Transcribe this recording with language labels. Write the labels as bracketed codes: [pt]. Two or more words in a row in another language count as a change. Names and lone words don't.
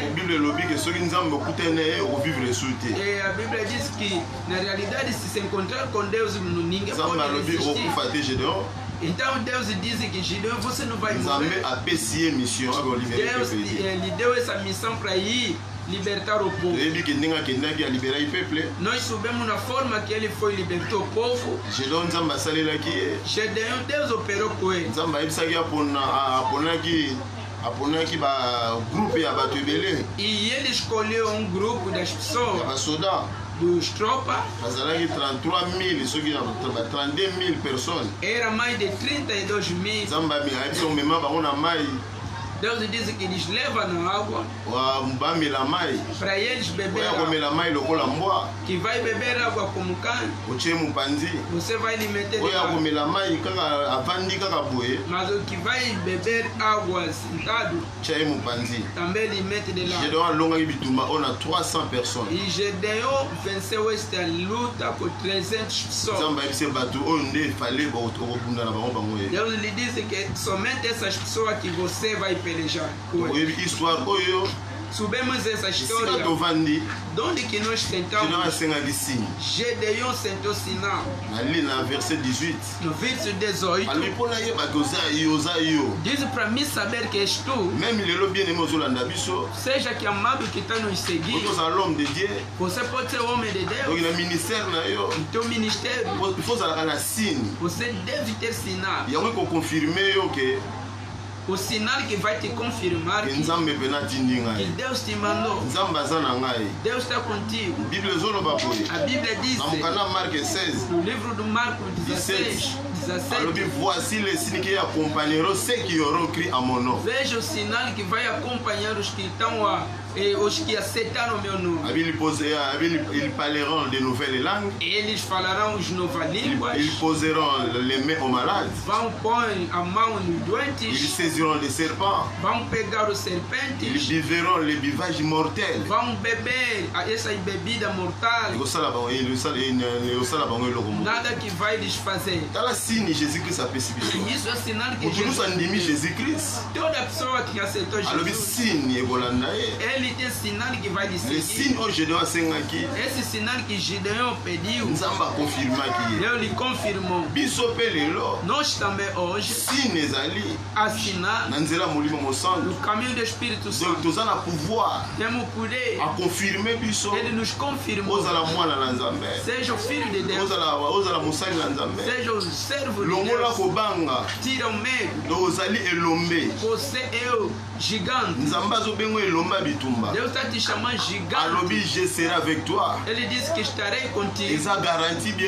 [ln] Bible elobi ke soki nzambe okutani na ye okovivre su te. [pt] E a Bíblia diz que, na realidade, se encontrar com Deus, ninguém [ln] Nzambe [pt] pode [ln] alobi [pt] resistir. [ln] okokufa te Gédéon. [pt] Então Deus diz que Gideon, você não vai [ln] Nzambe [pt] morrer. [ln] apesi ye mission ake olibere [pt] Deus [ln] peuple te. [pt] lhe deu essa missão para ir libertar o povo. [ln] Toyebi ke ndenge akendaki aliberaki peuple. [pt] Nós soubemos na forma que ele foi libertou o povo. [ln] Gédéon nzambe asalelaki ye. [pt] Gedeon, Deus operou com ele. [ln] Nzambe ayebisaki aponaki bagroupe ya bato ebele [pt] E ele escolheu um grupo das [ln] ya [pt] pessoas, [ln] basoda [pt] dos tropas. [ln] bazalaki 33 000 soki na 32 000 personnes. [pt] Era mais de 32 mil. [ln] Nzambe ayebisi komema bango na mai [pt] Deus diz que eles levam na água [ln] bamela mai [pt] para eles beber [ln] oya [pt] água. [ln] komela mai lokola mbwa [pt] Que vai beber água como cão, [ln] otie mopanzi [pt] você vai lhe meter de [ln] oya [pt] água. [ln] komela mai kaka avandi kaka boye [pt] Mas o que vai beber água sentado, [ln] tia ye mopanzi [pt] também lhe mete de lá. [ln] Gédéon alongaki bitumba oyo na 300 personnes. [pt] E Gédéon venceu esta luta com 300 pessoas. [ln] Nzambe ayebisi bato oyo nde efale okobunda na bango bango ye. [pt] Deus lhe disse que somente essas pessoas que você vai pelejar com eles. [ln] Oyebi histoire oyo [pt] Subimos essa [ln] esika [pt] história. [ln] tovandi [pt] De onde que nós Gédéon sentamos? [ln] asengaki signe [pt] Gédéon sentou sinal. [ln] nali na verset 18 [pt] No verso 18, [ln] alobi mpo nayebaki oza yo [pt] diz para mim saber que és tu, [ln] même lelo [fr] bien aimé [ln] ozolanda biso [pt] seja que amado que está nos seguindo, [ln] okozala [fr] l'homme de Dieu [pt] você pode ser homem de [ln] oki [pt] Deus, [ln] na ministère na yo [pt] no teu ministério, [fr] il faut [ln] ozalaka na signe [pt] você deve ter sinal. [ln] yango ekokonfirme yo ke [pt] O sinal que vai te confirmar que [ln] nzambe mpe natindi ngai [pt] Deus te mandou. [ln] nzambe aza na ngai [pt] Deus está contigo. [ln] bible ezoloba boye [pt] A Bíblia diz [ln] na mokanda marke 16 [pt] no livro do Marcos 16, [ln] alobi 17, [fr] voici les signes qui accompagneront ceux qui auront cru à mon nom. [pt] veja o sinal que vai acompanhar os que estão os que aceitaram o meu nome. [fr] Ils parleront de nouvelles langues, [pt] Eles falarão as novas línguas, [fr] ils poseront les mains aux malades, [pt] vão pôr a mão nos [fr] ils [pt] doentes, [fr] saisiront les serpents, [pt] vão pegar os [fr] ils [pt] serpentes, [fr] vivront les bivages mortels. [pt] vão beber essas bebidas mortais. Nada que vai lhes fazer. [ln] Tala signe Jésus-Christ apesi biso. [pt] Isso é sinal que [ln] Moto nyonso andimi [pt] Jesus, [ln] Jésus-Christ [pt] toda pessoa que aceitou [ln] alobi [pt] Jesus, [ln] signe ekolanda ye. [pt] ele tem sinal que vai lhe [fr] Le [pt] seguir. [ln] signe oyo Gédéon asengaki [pt] Esse sinal que Gideon pediu, [ln] nzambe akonfirmaki ye. [pt] Deus lhe confirmou. [ln] Biso mpe lelo [pt] Nós também hoje, [ln] signe ezali [pt] a sinal [ln] na nzela molimo mosantu. [pt] no caminho do Espírito [fr] Donc [pt] Santo, [ln] toza na pouvoir [pt] temos poder. [ln] akonfirme biso [pt] Ele nos confirmou. [ln] ozala mwana na nzambe [pt] Seja o filho de Deus, [ln] ozala mosali na nzambe [pt] seja o servo de [ln] longola [pt] Deus, [ln] kobanga [pt] tira o medo. [ln] donc ozali elombe [pt] Você é o gigante. [ln] nzambe azobenga elombe ya bitumba [pt] Deus está te chamando gigante. [ln] alobi [fr] je serai avec toi [pt] Ele disse que estarei contigo. [ln] eza [fr] garantie bien